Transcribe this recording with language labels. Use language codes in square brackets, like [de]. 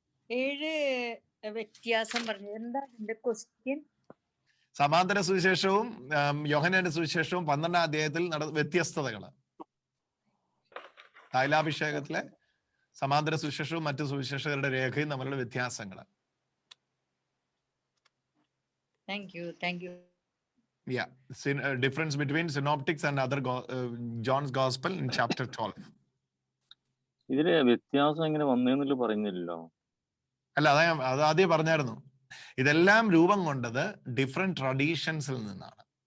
[ml] 7 വ്യത്യാസം പറഞ്ഞു. എന്താ എന്റെ ക്വസ്റ്റ്യൻ? സമാന്തര സുവിശേഷവും യോഹന്നാന്റെ സുവിശേഷവും 12-ാം അധ്യായത്തിൽ വ്യത്യസ്തതകൾ. തൈലാഭിഷേകത്തിലെ സമാന്തര സുവിശേഷവും മറ്റു സുവിശേഷകരുടെ രേഖയും തമ്മിലുള്ള വ്യത്യാസങ്ങൾ. [en] Yeah, difference between synoptics and other John's Gospel in chapter 12. [ml] ഇതിലെ വ്യത്യാസം എങ്ങനെ വന്നേന്നില്ല പറയുന്നില്ലല്ലോ. അല്ല, അത് ആദ്യം പറഞ്ഞായിരുന്നു. ഇതെല്ലാം രൂപം കൊണ്ടത് ഡിഫറെന്റ് ട്രഡീഷൻസിൽ നിന്നാണ്.